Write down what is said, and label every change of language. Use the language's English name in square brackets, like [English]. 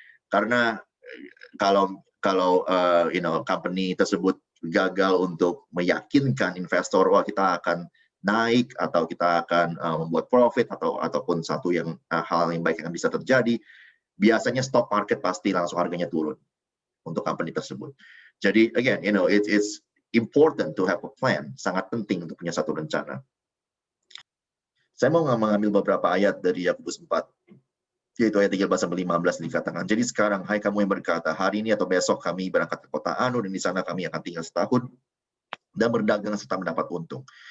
[Indonesian] Karena kalau company tersebut gagal untuk meyakinkan investor, wah kita akan naik atau kita akan membuat profit ataupun satu hal yang baik yang bisa terjadi, biasanya stock market pasti langsung harganya turun untuk company tersebut. Jadi [English] again, it's important to have a plan. [Indonesian] Sangat penting untuk punya satu rencana. Saya mau mengambil beberapa ayat dari Yakobus 4, yaitu ayat 13-15 dikatakan, jadi sekarang, hai kamu yang berkata, hari ini atau besok kami berangkat ke kota Anu, dan di sana kami akan tinggal setahun dan berdagang serta mendapat untung.